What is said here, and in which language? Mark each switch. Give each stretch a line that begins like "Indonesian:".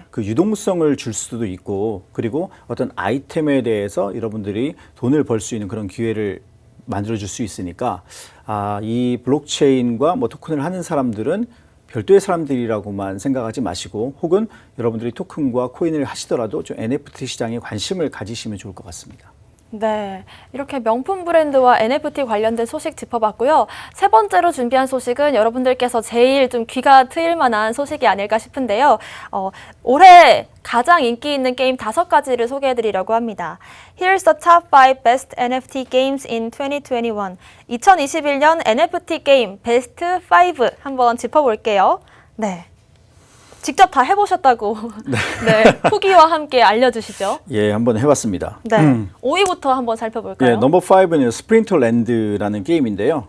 Korean: 그 유동성을 줄 수도 있고 그리고 어떤 아이템에 대해서 여러분들이 돈을 벌 수 있는 그런 기회를 만들어 줄 수 있으니까 이 블록체인과 뭐 토큰을 하는 사람들은 별도의 사람들이라고만 생각하지 마시고 혹은 여러분들이 토큰과 코인을 하시더라도 좀 NFT 시장에 관심을 가지시면 좋을 것 같습니다. 네, 이렇게 명품 브랜드와 NFT 관련된 소식 짚어봤고요. 세 번째로 준비한 소식은 여러분들께서 제일 좀 귀가 트일 만한 소식이 아닐까 싶은데요. 올해 가장 인기 있는 게임 5가지를 소개해드리려고 합니다.
English: Here's the top 5 best NFT games in 2021.
Korean: 2021년 NFT 게임 베스트 5 한번 짚어볼게요. 네. 직접 다 해보셨다고 네, 후기와 함께 알려주시죠. 예, 한번 해봤습니다. 네, 5위부터 한번 살펴볼까요? 예, 넘버 5는 스프린터랜드라는 게임인데요.